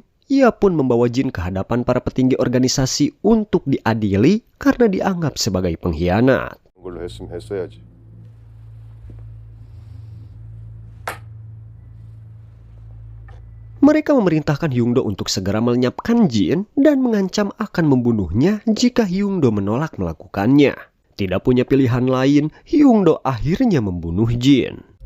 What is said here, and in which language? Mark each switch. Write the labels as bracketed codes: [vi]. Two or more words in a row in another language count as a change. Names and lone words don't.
[id] Ia pun membawa Jin ke hadapan para petinggi organisasi untuk diadili karena dianggap sebagai pengkhianat. [ko] 걸로 했으면 했어야지. [id] Mereka memerintahkan Hyungdo untuk segera melenyapkan Jin dan mengancam akan membunuhnya jika Hyungdo menolak melakukannya. Tidak punya pilihan lain, Hyungdo akhirnya membunuh Jin.